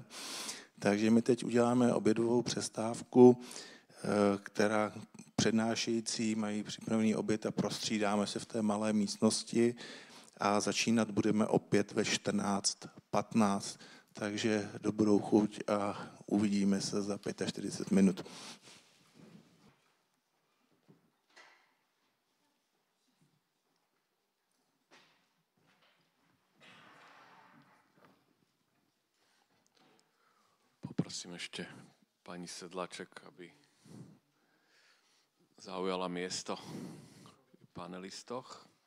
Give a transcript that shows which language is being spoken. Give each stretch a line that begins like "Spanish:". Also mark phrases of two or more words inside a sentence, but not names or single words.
Czech: Takže my teď uděláme obědovou přestávku, která přednášející mají připravený oběd a prostřídáme se v té malé místnosti a začínat budeme opět ve 14:15. Takže dobrou chuť a uvidíme se za 45 minut.
Slovak: Poprosím ešte pani Sedláček, aby zaujala miesto v panelistoch.